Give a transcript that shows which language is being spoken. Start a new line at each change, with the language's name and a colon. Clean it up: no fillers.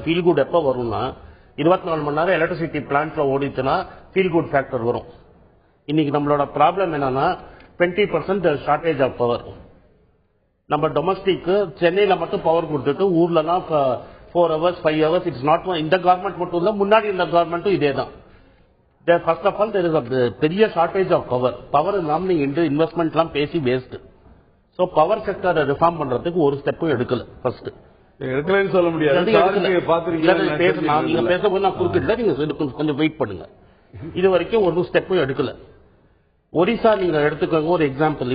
Tamil: Feel good எப்ப வரும்னா 24 மணி நேரம் எலக்ட்ரிசிட்டி பிளான்ட்ல ஓடிச்சுன்னா ஃபீல் குட் ஃபேக்டர் வரும். இன்னைக்கு நம்மளோட ப்ராப்ளம் என்னன்னா 20%
English: Shortage of power.
Tamil: நம்ம டொமஸ்டிக் சென்னையில மட்டும் பவர் கொடுத்துட்டு ஊர்லலாம்
English: 4 hours 5 hours it's not.
Tamil: இந்த கவர்மெண்ட் மட்டும் இல்ல, முன்னாடி இந்த கவர்மெண்ட்டும் இதே தான்.
English: First of all, there is a
Tamil: பெரிய
English: Shortage of power.
Tamil: பவர் இல்லாம நீங்க இன்வெஸ்ட்மெண்ட் எல்லாம் பேசி வேஸ்ட். சோ பவர் செக்டரை ரிஃபார்ம் பண்றதுக்கு ஒரு ஸ்டெப்பும் எடுக்கல.
English: first
Tamil: எடுக்கலன்னு சொல்ல முடியாது. நீங்க பேசும்போது நான் குறுக்கிடல, நீங்க கொஞ்சம் வெயிட் பண்ணுங்க. இது வரைக்கும் ஒரு ஸ்டெப்பும் எடுக்கல. ஒரிசா நீங்க எடுத்துக்கோங்க ஒரு எக்ஸாம்பிள்.